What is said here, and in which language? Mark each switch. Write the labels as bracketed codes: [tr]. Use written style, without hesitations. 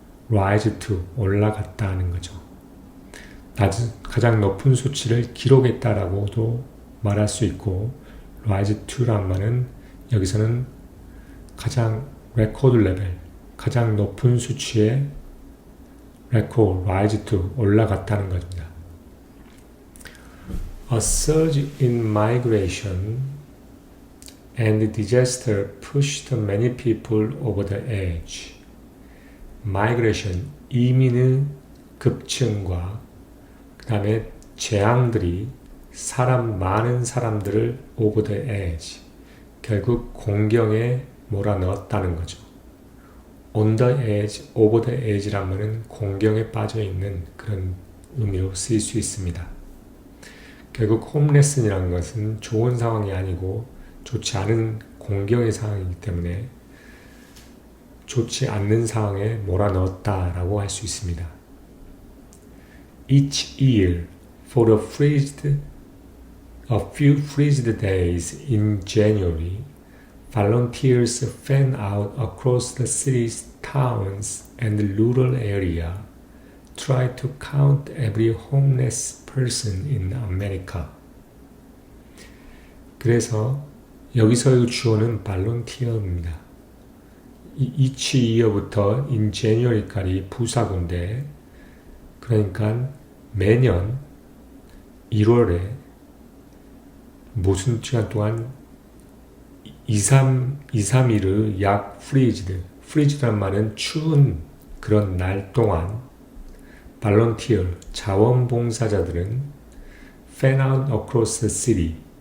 [ko] rise to, 올라갔다 하는 거죠. 가장 높은 수치를 기록했다라고도 말할 수 있고 rise to란 말은 여기서는 가장 레코드 레벨, 가장 높은 수치에 rise to, 올라갔다는 겁니다. [en] A surge in migration and disaster pushed many people over the edge. [ko] migration, 이민의 급증과 그 다음에 재앙들이 많은 사람들을 over the edge, 결국 공경에 몰아넣었다는 거죠. on the edge, over the edge란 말은 공경에 빠져있는 그런 의미로 쓰일 수 있습니다. 결국 홈레슨이라는 것은 좋은 상황이 아니고 좋지 않은 공경의 상황이기 때문에 좋지 않는 상황에 몰아넣었다라고 할 수 있습니다. [en] Each year, for a few freezed days in January, volunteers fan out across the city's towns and rural area, try to count every homeless person in America. [ko] 그래서 여기서의 주어는 volunteer입니다. each year부터 in January까지 부사구인데, 그러니까 매년 1월에 무슨 시간 동안 2-3일을 약 프리즈란 말은 추운 그런 날 동안 발런티어, 자원봉사자들은 [en] fan out across the city.